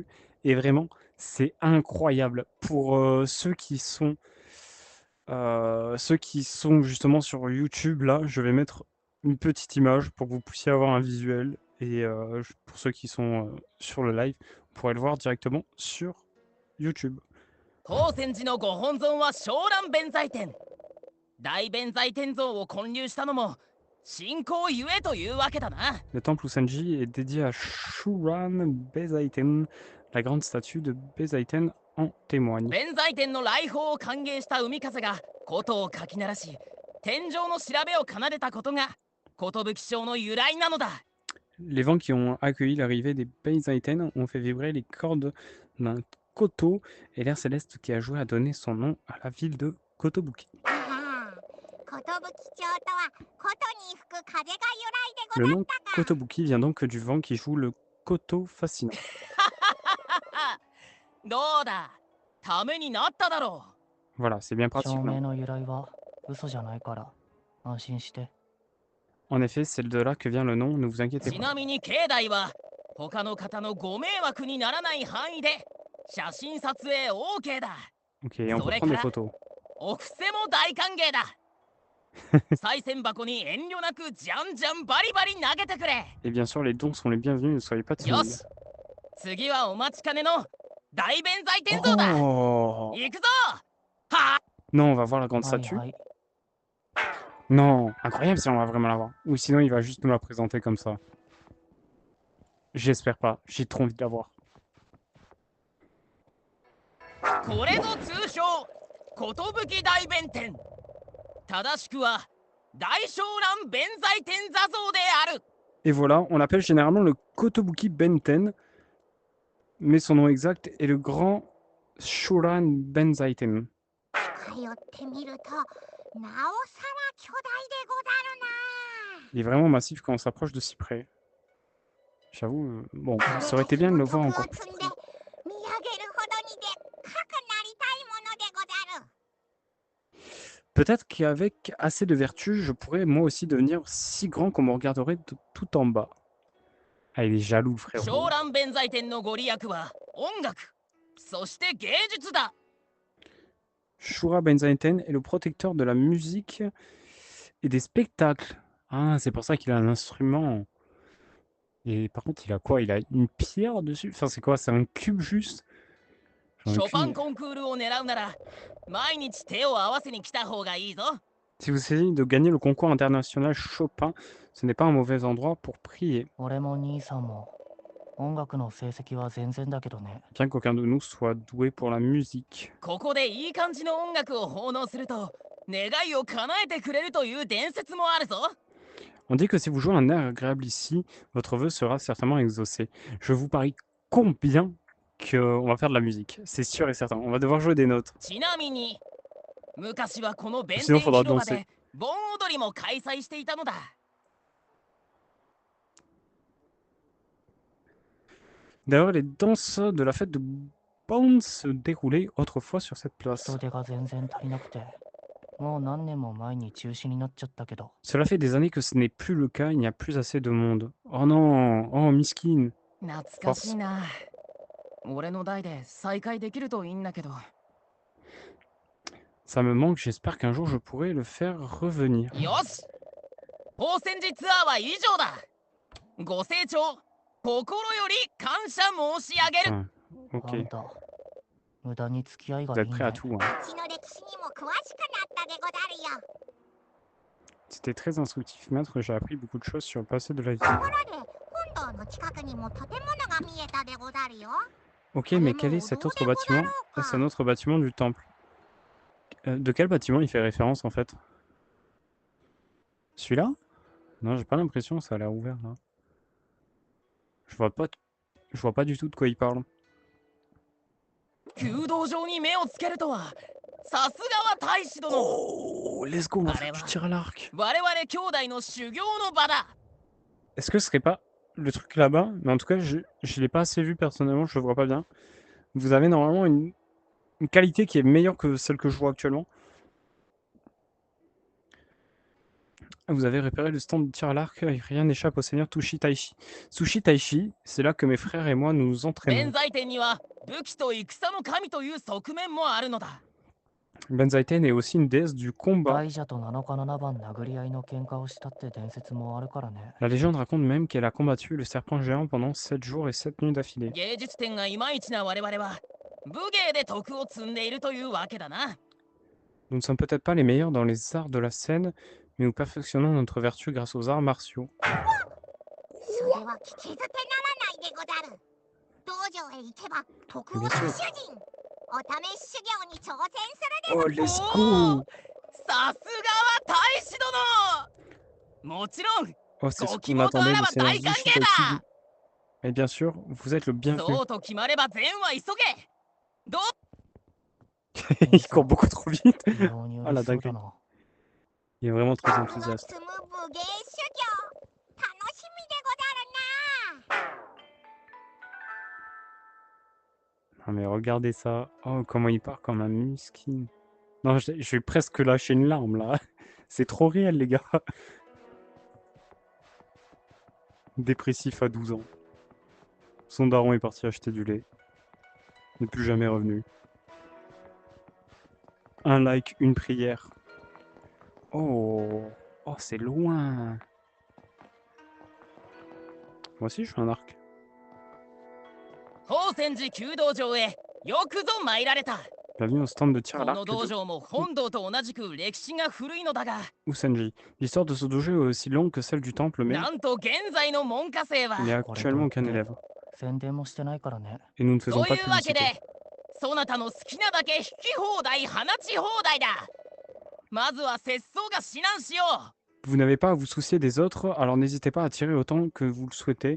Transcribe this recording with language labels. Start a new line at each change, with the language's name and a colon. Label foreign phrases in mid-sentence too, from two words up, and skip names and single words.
French: Et vraiment, c'est incroyable. Pour ceux qui sont justement sur YouTube, là, je vais mettre une petite image pour que vous puissiez avoir un visuel. Et pour ceux qui sont sur le live, vous pourrez le voir directement sur YouTube.
Japanese: 宝泉寺のご本尊は昇蘭弁財天。大弁財天像を建立したのも信仰ゆえというわけだな。
French: Le temple Usanji est dédié à Shuran Bezaiten. La grande statue de Bezaiten en témoigne.
Japanese: 弁財天の来訪を歓迎した海風が琴をかき鳴らし、天上の調べを奏でたことが寿章の由来なのだ。
French: Les vents qui ont accueilli l'arrivée des Bezaiten ont fait vibrer les cordes d'un koto et l'air céleste qui a joué à donner son nom à la ville de Kotobuki.
Japanese: 寿町とは
French: Le nom Kotobuki vient donc du vent qui joue le koto fascinant.
Japanese: どうだ、ためになっただろ
French: Voilà, c'est bien pratique.
Japanese: 照
French: Non
Japanese: 明の由来は嘘じゃないから安心して。
French: En effet, c'est de là que vient le nom, ne vous
Japanese: う。
French: inquiétez
Japanese: ち
French: pas.
Japanese: なみに境内は他の方のご迷惑にならない範囲で写真撮影 OK だ。
French: Ok, et on peut prendre des photos.
Japanese: お布施も大歓迎だ。賽銭箱に遠慮なくじゃんじゃんバリバリ投げてくれ。
French: Et bien sûr, les dons sont les bienvenus, ne soyez pas
Japanese: よ
French: timides.
Japanese: し、次はお待ちかねの大弁財天像だ。 Oh 行くぞ。は
French: Non, on va voir la grande
Japanese: はい
French: statue.
Japanese: はい。
French: Non, incroyable si on va vraiment la voir. Ou sinon, il va juste nous la présenter comme ça. J'espère pas, j'ai trop envie de la voir.
Japanese: これぞ通称寿大弁天。正しくは大聖蘭弁財天座像である。
French: Et voilà, on l'appelle généralement le Kotobuki Benten, mais son nom exact est le grand Shoran Benzaiten.
Japanese: 近寄ってみるとなおさら巨大でござるな。
French: Il est vraiment massif quand on s'approche de si près. J'avoue, bon, ça aurait été bien de le voir encore plus.
Japanese: 見上げるほどにでっかくなりたいものでござる。
French: Peut-être qu'avec assez de vertu, je pourrais moi aussi devenir si grand qu'on me regarderait de tout en bas. Ah, il est jaloux,
Japanese: 聖
French: frérot.
Japanese: 蘭弁財天のご利益は音楽、そして芸術だ。
French: Shura Benzaiten est le protecteur de la musique et des spectacles. Ah, c'est pour ça qu'il a un instrument. Et par contre, il a quoi? Il a une pierre dessus? Enfin, c'est quoi? C'est un cube juste? J'en ai
Japanese: ショ
French: aucune
Japanese: パン
French: idée.
Japanese: コンクールを狙うなら毎日手を合わせに来た方がいいぞ。
French: Si vous essayez de gagner le concours international Chopin, ce n'est pas un mauvais endroit pour prier.
Japanese: 俺も兄さんも音楽の成績は全然だけどね。
French: Bien qu'aucun de nous soit doué pour la musique.
Japanese: ここでいい感じの音楽を奉納すると願いを叶えてくれるという伝説もあるぞ。
French: On dit que si vous jouez un air agréable ici, votre vœu sera certainement exaucé. Je vous parie combien qu'on va faire de la musique. C'est sûr et certain. On va devoir jouer des notes.
Japanese: ちなみに昔はこの弁
French: Sinon
Japanese: 天
French: faudra
Japanese: 広場
French: danser.
Japanese: で盆踊りも開催していたのだ。
French: D'ailleurs, les danses de la fête de Bounce se déroulaient autrefois sur cette place.
Japanese: 人手が全然足りなくて、もう何年も前に中止になっちゃったけど。
French: Cela fait des années que ce n'est plus le cas, il n'y a plus assez de monde. Oh non, oh miskin.
Japanese: 懐かしいな。俺の代で再開できるといいんだけど。
French: Ça me manque, j'espère qu'un jour je pourrai le faire revenir.
Japanese: よし、宝泉寺ツアーは以上だ。ご清聴心より感謝申し上げる。 Ah, あ
French: ok,
Japanese: んた、無駄に付き合い
French: vous
Japanese: がい
French: êtes
Japanese: い
French: prêts à
Japanese: ね。
French: tout. Hein.
Japanese: 血の歴史にも詳しくなったでござるよ。
French: C'était très instructif, maître, j'ai appris beaucoup de choses sur le passé de la vie.
Japanese: ところで本堂の近くにも建物が見えたでござるよ。
French: Ok, mais quel est cet autre bâtiment? Ah, c'est un autre bâtiment du temple. De quel bâtiment il fait référence en fait? Celui-là? Non, j'ai pas l'impression, ça a l'air ouvert là. Je vois pas du tout de quoi il parle.
Japanese: 弓道場に目をつけるとはさすがは大使殿。
English: Oh, let's go,
French: on va faire du tir à l'arc.
Japanese: 我々兄弟の修行の場だ。
French: Est-ce que ce serait pas le truc là-bas? Mais en tout cas, je l'ai pas assez vu personnellement, je le vois pas bien. Vous avez normalement une qualité qui est meilleure que celle que je vois actuellement. Vous avez repéré le stand de tir à l'arc et rien n'échappe au seigneur Tushi Taishi. Sushi Taishi, c'est là que mes frères et moi nous
Japanese: 弁
French: entraînons.
Japanese: 財天には武器と戦の神という側面もあるのだ。
French: Benzaiten est aussi une déesse du combat.
Japanese: 大蛇と7日7番殴り合いの喧嘩をしたって伝説もあるからね。
French: La légende raconte même qu'elle a combattu le serpent géant pendant 7 jours et 7 nuits d'affilée.
Japanese: 芸術点がいまいちな我々は武芸で徳を積んでいるというわけだな。
French: Nous ne sommes peut-être pas les meilleurs dans les arts de la scène, mais nous perfectionnons notre vertu grâce aux arts martiaux.
Japanese: それは聞き捨てならないでござる。道場へ行けば徳を主人。お試し修行に挑戦するで Oh, ござる。
English: let's go!
Japanese: さすがは大使殿。もちろん
French: Oh, c'est ce Goki qu'on attendait Moto du seigneur Araba Sushi Daikangeda. Taishi. Et bien sûr, vous êtes le bienvenu.
Japanese: そうと決まれば善は急げ。どう
French: Il court beaucoup trop vite.
Japanese: 非常にあら嬉しそうだな。
French: Il est vraiment très
Japanese: 今後の
French: enthousiaste.
Japanese: 積む武芸修行楽しみでござるな。
French: Non mais regardez ça. Oh, comment il part comme un miskin. Non, je vais presque lâcher une larme là. C'est trop réel, les gars. Dépressif à 12 ans. Son daron est parti acheter du lait. N'est plus jamais revenu. Un like, une prière. Oh, oh, c'est loin. Moi aussi, je fais un arc.
Japanese: 宝泉寺弓道場へよくぞ参られた。
French: Bienvenue au stand de tir à
Japanese: この
French: l'arc
Japanese: 道
French: de
Japanese: 場も本堂と同じく歴史が古いのだが、
French: Usenji. L'histoire de ce dojo est aussi longue que celle du temple, mais
Japanese: なんと現在の門下生は
French: il n'y a actuellement aucun élève.
Japanese: 宣伝もしてないからね。
French: Et nous ne faisons
Japanese: と
French: pas
Japanese: い
French: de
Japanese: うわけ
French: publicité.
Japanese: で、そなたの好きなだけ引き放題放ち放題だ。まずは節操が指南しよう。
French: Vous n'avez pas à vous soucier des autres, alors n'hésitez pas à tirer autant que vous le souhaitez.